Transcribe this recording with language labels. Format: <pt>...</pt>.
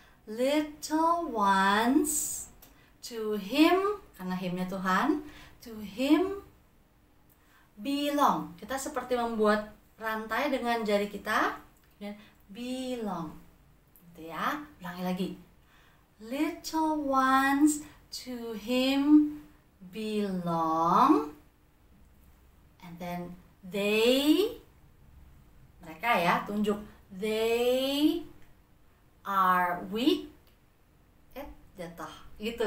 <en>Little ones to him,</en> <id>karena himnya Tuhan,</id> <en>to him belong.</en> <id>Kita seperti membuat rantai dengan jari kita dan belong. Gitu ya. Ulangi lagi.</id> <en>Little ones to him belong. And then they,</en> <id>mereka ya, tunjuk.</id> <en>They are weak.</en> <id>Jatuh gitu.</id>